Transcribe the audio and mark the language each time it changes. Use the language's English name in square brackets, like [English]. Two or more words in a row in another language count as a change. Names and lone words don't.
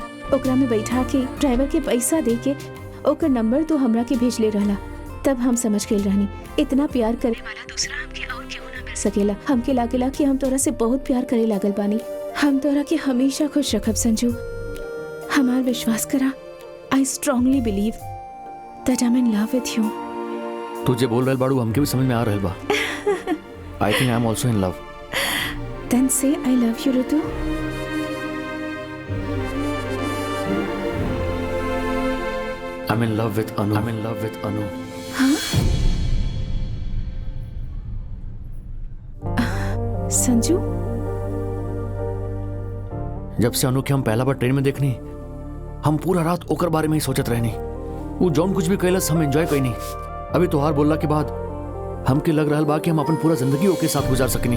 [Bhojpuri] ओकरा में बैठा के ड्राइवर के पैसा दे के ओकर नंबर तू हमरा के भेजले रहला। तब हम समझ गइल रहनी इतना प्यार करे वाला दूसरा हमके और क्यों ना मिल सकेला। हमके लागेला कि हम तोरा से बहुत प्यार करे लागल बानी। हम तोरा के हमेशा खुश रखब संजू। हमार विश्वास करा। [English] I strongly believe that I am in love with you. [Bhojpuri] तू जे बोल रहल बाड़ू हमके भी समझ में आ रहल बा। [English] I think I am also in love. Then say I love you Ritu. I am in love with Anu. I am in love with Anu. [Bhojpuri] संजू जब से अनु के हम पहला बार ट्रेन में देखनी हम पूरा रात ओकर बारे में ही सोचत रहनी। वो जौन कुछ भी कैलस हम एंजॉय कैनी। अभी तोहार बोलला के बाद हमके लग रहल बा कि हम अपन पूरा जिंदगी ओके साथ गुजार सकनी।